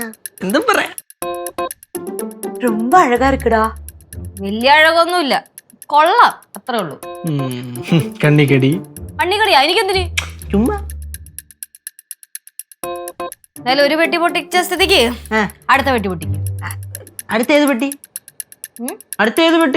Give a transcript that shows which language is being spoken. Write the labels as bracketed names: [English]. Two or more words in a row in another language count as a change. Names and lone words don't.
[Malayalam] എന്തും പറയാ. [Tamil] ரொம்ப அழகா இருக்குடா. [Malayalam] വലിയ അഴകൊന്നുമില്ല, കൊള്ളാം, അത്രേ ഉള്ളൂ. കണ്ണിക്കടി കണ്ണിക്കടിയാ? എനിക്കെന്തിന്? ചുമ്മാ. എന്നാലും ഒരു പെട്ടി പൊട്ടിച്ച സ്ഥിതിക്ക് അടുത്ത പെട്ടി പൊട്ടിക്കും. അടുത്ത ഏത് പെട്ടി? അടുത്ത ഏത് പെട്ടി?